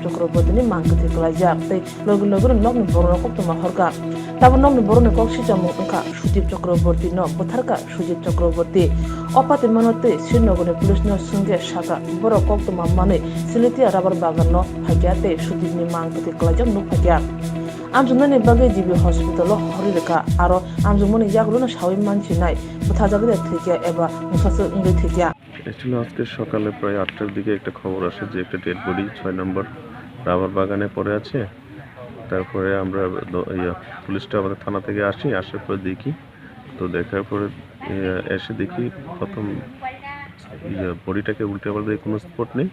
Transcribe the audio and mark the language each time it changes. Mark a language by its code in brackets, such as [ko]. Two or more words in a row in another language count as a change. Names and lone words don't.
[trp] Chakraborty ni Mang Kwthwi Kwlaijak tei logu nokni boro koktuma horka tabo nokni boro ni kok sijamu ongkha Sudip Chakraborty no botharka Sudip Chakraborty opati manote Srinagar ni police no sunge shaka boro koktuma mani siletia rabar bagan no phake tei Sudip ni Mang Kwthwi Kwlaijak nuk phake amjumnani bage jibi hospital horireka aro amjumoni yakruno shawi manchi nai bothajakde theke eba musase unge theke [bn] অ্যাকচুয়ালি আজকে সকালে প্রায় 8টার দিকে একটা খবর আসে যে একটা ডেড বডি 6 নম্বর রাবার বাগানে পড়ে আছে। তারপরে আমরা পুলিশটা আমাদের থানা থেকে আসার পর দেখি, তো দেখার পরে এসে দেখি প্রথম বডিটাকে উল্টে পাল্টে কোনো স্পট নেই।